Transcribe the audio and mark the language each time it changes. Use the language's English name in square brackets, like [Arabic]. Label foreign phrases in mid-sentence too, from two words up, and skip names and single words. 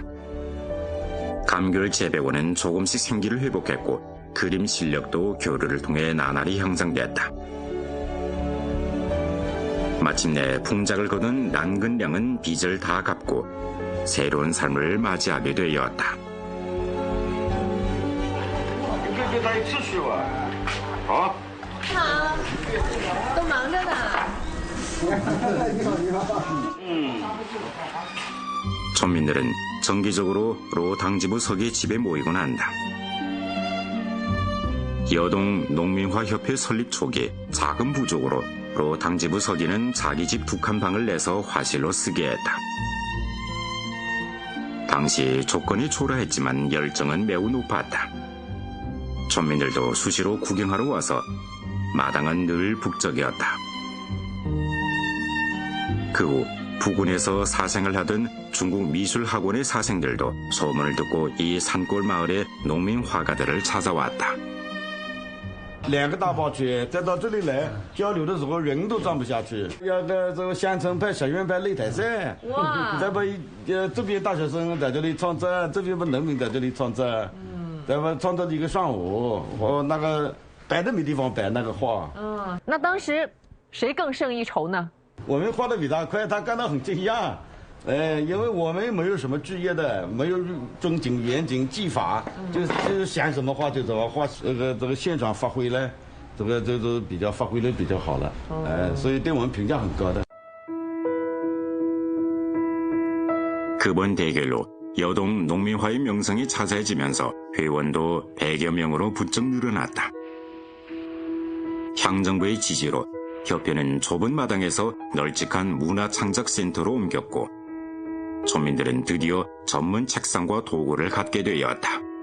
[Korean] 감귤 재배원은 조금씩 생기를 회복했고 그림 실력도 교류를 통해 나날이 향상됐다. 마침내 풍작을 거둔 랑근량은 빚을 다 갚고 새로운 삶을 맞이하게 되었다. [Chinese] 跟他一起去吧。好。好，都忙着呢。 [Korean] 村民들은 정기적으로 로 당지부 서기 집에 모이곤 한다. 여동 농민화협회 설립 초기 작은 부족으로 로 당지부 서기는 자기 집 2칸 방을 내서 화실로 쓰게 했다. 당시 조건이 초라했지만 열정은 매우 높았다. 村民들도 수시로 구경하러 와서 마당은 늘 북적이었다. 그 후 부군에서 사생을 하던 중국 미술학원의 사생들도 소문을 듣고 이 산골 마을의 농민 화가들을 찾아왔다. [Chinese] 2个大包区再到这里来交流的时候，人都站不下去。要个这个县城派、学院派擂台赛，哇！再把这边大学生在这里创作，这边不农民在这里创作，再把创作一个上午，我那个摆都没地方摆那个画。那当时谁更胜一筹呢？我们画的比他快，他感到很惊讶。因为我们没有什么职业的，没有正经严谨技法，就是想什么画就怎么画，这个现场发挥呢，这个比较发挥的比较好了，所以对我们评价很高的。 [Korean] 그번 대결로 여동 농민화의 명성이 찾아지면서 회원도 100여 명으로 부쩍 늘어났다. 향정부의 지지로 협회는 좁은 마당에서 널찍한 문화창작센터로 옮겼고 村民들은 드디어 전문 책상과 도구를 갖게 되었다.